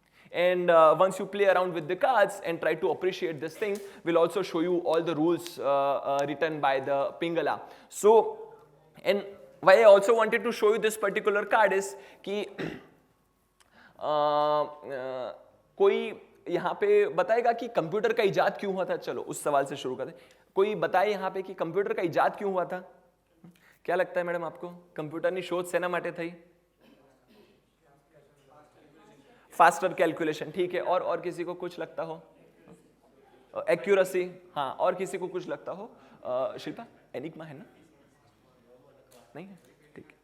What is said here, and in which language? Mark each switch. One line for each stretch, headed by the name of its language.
English: And once you play around with the cards and try to appreciate this thing, we'll also show you all the rules written by the Pingala. So, and why I also wanted to show you this particular card is
Hindi: कि कोई यहाँ पे बताएगा कि computer का इजाद क्यों हुआ था. चलो उस सवाल से शुरू करते हैं. कोई बताए यहाँ पे कि कंप्यूटर का इजाद क्यों हुआ था. क्या लगता है मैडम आपको?
Gujarati: कंप्यूटરની શોધ શેના માટે થઈ?
Hindi: Faster calculation. ठीक है. और किसी को कुछ लगता हो? एक्यूरेसी. हाँ. और किसी को कुछ लगता हो? शिल्पा एनिग्मा है ना? नहीं है. ठीक है.